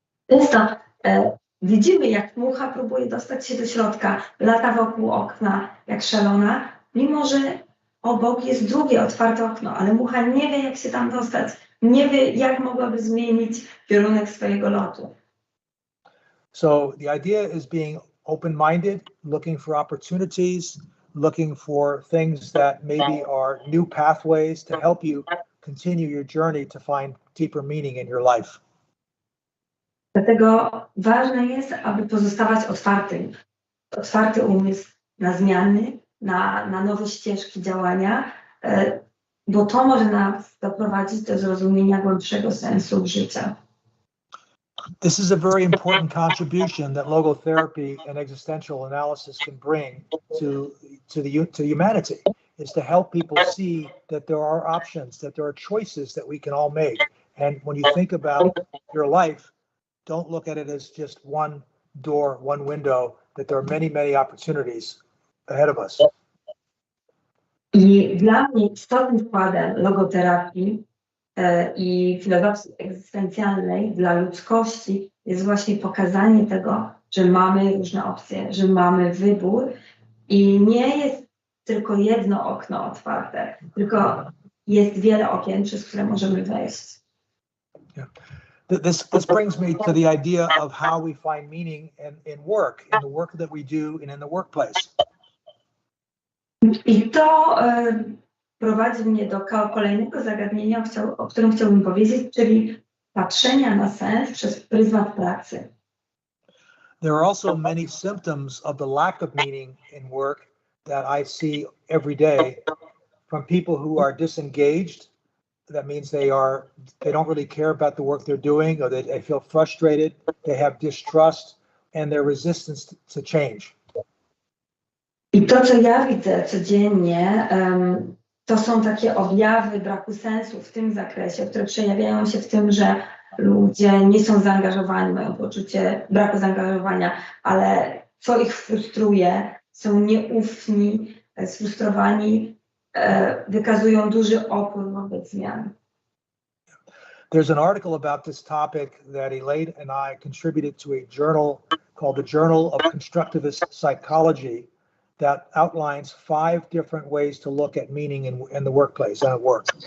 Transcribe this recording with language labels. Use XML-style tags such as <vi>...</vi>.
<pl>Często widzimy, jak mucha próbuje dostać się do środka, lata wokół okna jak szalona, mimo że obok jest drugie otwarte okno, ale mucha nie wie, jak się tam dostać, nie wie, jak mogłaby zmienić kierunek swojego lotu.</pl> <en>So the idea is being open-minded, looking for opportunities, looking for things that maybe are new pathways to help you continue your journey to find deeper meaning in your life.</en> <pl>Dlatego ważne jest, aby pozostawać otwartym. Otwarty umysł na zmiany, na nowe ścieżki działania, bo to może nas doprowadzić do zrozumienia głębszego sensu życia.</pl> <en>This is a very important contribution that logotherapy and existential analysis can bring to humanity, is to help people see that there are options, that there are choices that we can all make. And when you think about your life, don't look at it as just one door, one window, that there are many, many opportunities ahead of us.</en> <pl>I dla mnie istotnym wkładem logoterapii i filozofii egzystencjalnej dla ludzkości jest właśnie pokazanie tego, że mamy różne opcje, że mamy wybór i nie jest tylko jedno okno otwarte, tylko jest wiele okien, przez które możemy wejść.</pl> <en>Yeah. This brings me to the idea of how we find meaning in work, in the work that we do and in the workplace.</en> <pl>I to prowadzi mnie do kolejnego zagadnienia, o którym chciałbym powiedzieć, czyli patrzenia na sens przez pryzmat pracy.</pl> <en>There are also many symptoms of the lack of meaning in work that I see every day from people who are disengaged. That means they don't really care about the work they're doing, or they feel frustrated, they have distrust, and their resistance to change.</en> <pl>I to, co ja widzę codziennie, to są takie objawy braku sensu w tym zakresie, które przejawiają się w tym, że ludzie nie są zaangażowani, mają poczucie braku zaangażowania, ale co ich frustruje, są nieufni, sfrustrowani, wykazują duży opór wobec zmian.</pl> <en>There's an article about this topic that Elaine and I contributed to a journal called the Journal of Constructivist Psychology that outlines 5 different ways to look at meaning in the workplace and at work.</en>